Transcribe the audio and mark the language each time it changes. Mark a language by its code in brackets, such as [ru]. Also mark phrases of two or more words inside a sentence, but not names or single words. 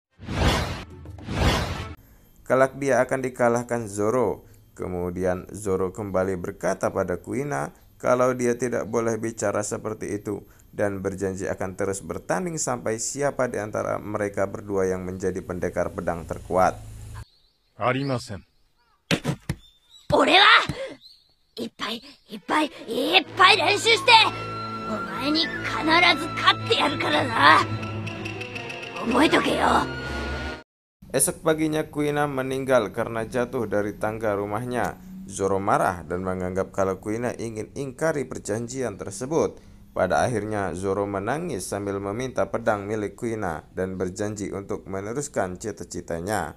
[id] Kelak dia akan dikalahkan Zoro. Kemudian Zoro kembali berkata pada Kuina kalau dia tidak boleh bicara seperti itu dan berjanji akan terus bertanding sampai siapa di antara mereka berdua yang menjadi pendekar pedang terkuat. Arimasen. [ja] 俺はいっぱい練習してお前に必ず勝ってやるからな。覚えとけよ。 [id] Esok paginya Kuina meninggal karena jatuh dari tangga rumahnya. Zoro marah dan menganggap kalau Kuina ingin ingkari perjanjian tersebut. Pada akhirnya Zoro menangis sambil meminta pedang milik Kuina dan berjanji untuk meneruskan cita-citanya.